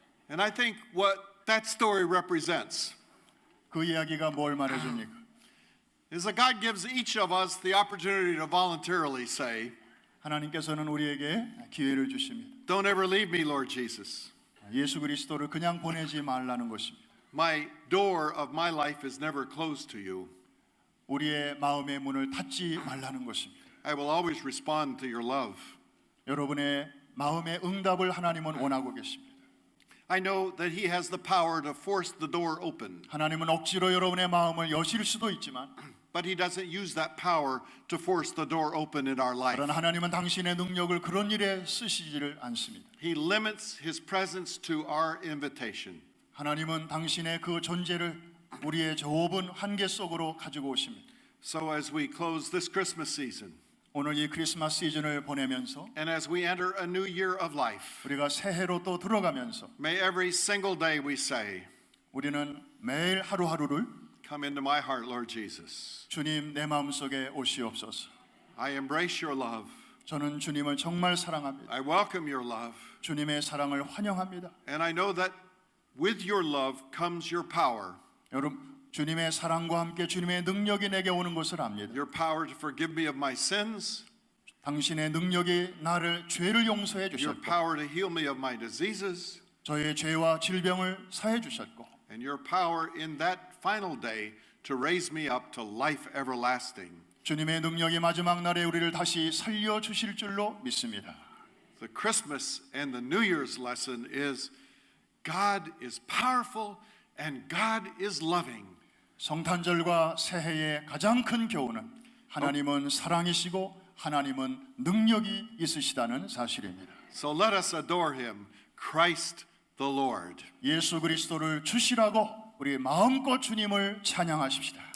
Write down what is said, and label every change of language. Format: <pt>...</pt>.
<en>And I think what that story represents</en> <ko>그 이야기가 뭘 말해줍니까?</ko> <en>is that God gives each of us the opportunity to voluntarily say,</en> <ko>하나님께서는 우리에게 기회를 주십니다.</ko> <en>Don't ever leave me, Lord Jesus.</en> <ko>예수 그리스도를 그냥 보내지 말라는 것입니다.</ko> <en>My door of my life is never closed to you.</en> <ko>우리의 마음의 문을 닫지 말라는 것입니다.</ko> <en>I will always respond to your love.</en> <ko>여러분의 마음의 응답을 하나님은 원하고 계십니다.</ko> <en>I know that He has the power to force the door open,</en> <ko>하나님은 억지로 여러분의 마음을 여실 수도 있지만</ko> <en>but He doesn't use that power to force the door open in our life.</en> <ko>그러나 하나님은 당신의 능력을 그런 일에 쓰시지를 않습니다.</ko> <en>He limits His presence to our invitation.</en> <ko>하나님은 당신의 그 존재를 우리의 좁은 한계 속으로 가지고 오십니다.</ko> <en>So as we close this Christmas season,</en> <ko>오늘 이 크리스마스 시즌을 보내면서</ko> <en>and as we enter a new year of life,</en> <ko>우리가 새해로 또 들어가면서</ko> <en>may every single day we say,</en> <ko>우리는 매일 하루하루를</ko> <en>Come into my heart, Lord Jesus.</en> <ko>주님 내 마음속에 오시옵소서.</ko> <en>I embrace your love.</en> <ko>저는 주님을 정말 사랑합니다.</ko> <en>I welcome your love.</en> <ko>주님의 사랑을 환영합니다.</ko> <en>And I know that with your love comes your power.</en> <ko>여러분 주님의 사랑과 함께 주님의 능력이 내게 오는 것을 압니다.</ko> <en>Your power to forgive me of my sins.</en> <ko>당신의 능력이 나를 죄를 용서해</ko> <en>Your</en> <ko>주셨고</ko> <en>power to heal me of my diseases.</en> <ko>저의 죄와 질병을 사해 주셨고</ko> <en>And your power in that final day to raise me up to life everlasting.</en> <ko>주님의 능력이 마지막 날에 우리를 다시 살려 주실 줄로 믿습니다.</ko> <en>The Christmas and the New Year's lesson is God is powerful and God is loving.</en> <ko>성탄절과 새해의 가장 큰 교훈은 하나님은 사랑이시고 하나님은 능력이 있으시다는 사실입니다.</ko> <en>So let us adore him, Christ the Lord.</en> <ko>예수 그리스도를 주시라고 우리 마음껏 주님을 찬양하십시다.</ko>